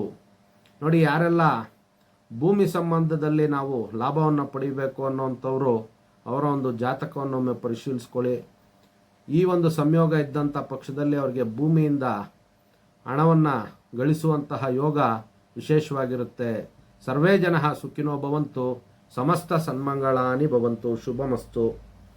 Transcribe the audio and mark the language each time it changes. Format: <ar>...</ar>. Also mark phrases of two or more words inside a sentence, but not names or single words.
<kn>ನೋಡಿ, ಯಾರೆಲ್ಲ ಭೂಮಿ ಸಂಬಂಧದಲ್ಲಿ ನಾವು ಲಾಭವನ್ನು ಪಡಿಬೇಕು ಅನ್ನೋವಂಥವ್ರು ಅವರ ಒಂದು ಜಾತಕವನ್ನೊಮ್ಮೆ ಪರಿಶೀಲಿಸ್ಕೊಳ್ಳಿ. ಈ ಒಂದು ಸಂಯೋಗ ಇದ್ದಂಥ ಪಕ್ಷದಲ್ಲಿ ಅವರಿಗೆ ಭೂಮಿಯಿಂದ ಹಣವನ್ನು ಗಳಿಸುವಂತಹ ಯೋಗ ವಿಶೇಷವಾಗಿರುತ್ತೆ.</kn> <sa>ಸರ್ವೇ ಜನಃ ಸುಖಿನೋ ಭವಂತು, ಸಮಸ್ತ ಸನ್ಮಂಗಳಾನಿ ಭವಂತು. ಶುಭಮಸ್ತು.</sa>